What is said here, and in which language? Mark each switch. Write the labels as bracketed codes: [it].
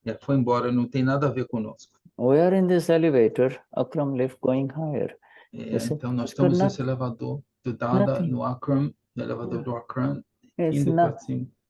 [pt] Foi embora, não tem nada a ver conosco. [en] We are in this elevator, Akram lift going higher. [pt] Então nós estamos nesse elevador do Dada, no Akram, no elevador do Akram, indo para cima.